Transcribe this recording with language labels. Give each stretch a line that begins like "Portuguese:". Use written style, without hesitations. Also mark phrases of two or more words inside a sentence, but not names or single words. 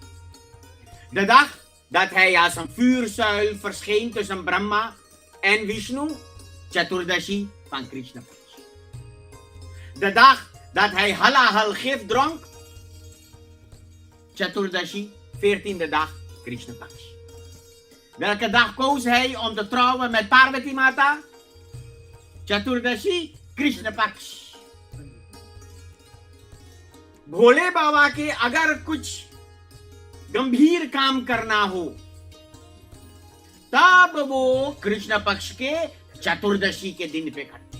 Dutch: De dag dat hij als een vuurzuil verscheen tussen Brahma en Vishnu, Chaturdashi van Krishna Paksh. De dag dat hij halahal gif dronk, Chaturdashi, 14e dag, Krishna Paksh. Welke dag koos hij om te trouwen met Parvati Mata? Chaturdashi, Krishna Paksh.
Hindi: भोले बाबा के अगर कुछ गंभीर काम करना हो तब वो कृष्ण पक्ष के चतुर्दशी के दिन पे करते.